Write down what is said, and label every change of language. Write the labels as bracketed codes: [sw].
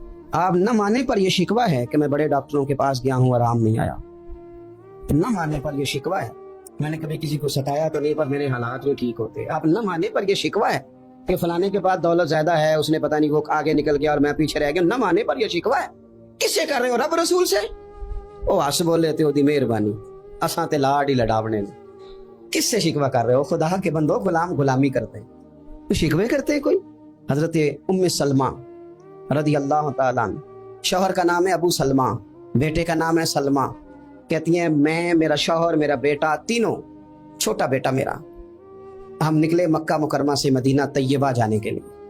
[ur] آپ نہ مانے پر یہ شکوہ ہے کہ میں بڑے ڈاکٹروں کے پاس گیا ہوں, آرام نہیں آیا. نہ مانے پر یہ شکوہ ہے میں نے کبھی کسی کو ستایا تو نہیں پر میرے حالات میں ٹھیک ہوتے. آپ نہ مانے پر یہ شکوہ ہے کہ فلانے کے پاس دولت زیادہ ہے, اس نے پتہ نہیں وہ آگے نکل گیا اور میں پیچھے رہ گیا. نہ مانے پر یہ شکوہ ہے. کس سے کر رہے ہو؟ رب رسول سے. [pa] او ہس بول لیتے ہو دی مہربانی اساں تے لاڈ ہی لڑاونے نے. [ur] کس سے شکوہ کر رہے ہو؟ خدا کے بندو, غلام غلامی کرتے ہیں تو شکوے کرتے ہیں کوئی. حضرت ام سلمہ رضی اللہ تعالیٰ عنہ, شوہر کا نام ہے ابو سلمہ, بیٹے کا نام ہے سلمہ. کہتی ہیں میں, میرا شوہر, میرا بیٹا, تینوں, چھوٹا بیٹا میرا, ہم نکلے مکہ مکرمہ سے مدینہ طیبہ جانے کے لیے.